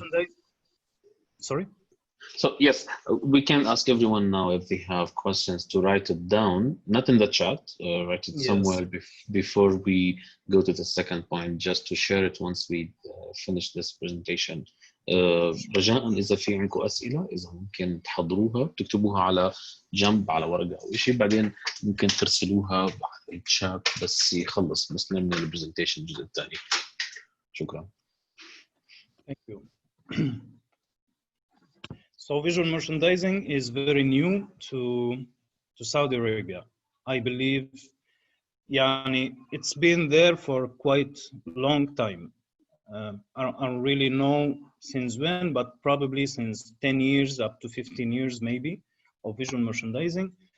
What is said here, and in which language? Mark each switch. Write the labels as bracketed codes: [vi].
[en] merchandising. Sorry? So yes, we can ask everyone now if they have questions to write it down, not in the chat, write it somewhere before we go to the second point, just to share it once we finish this presentation. [ar] رجاء إذا في عندكم أسئلة إذا ممكن تحضروها تكتبوها على جنب على ورقة أو شيء، بعدين ممكن ترسلوها على الشات بس يخلص مسلم من البرزنتيشن الجزء الثاني. شكرا. [en] Thank you. So visual merchandising is very new to Saudi Arabia. I believe it's been there for quite a long time. I don't really know since when, but probably since 10 years up to 15 years maybe of visual merchandising.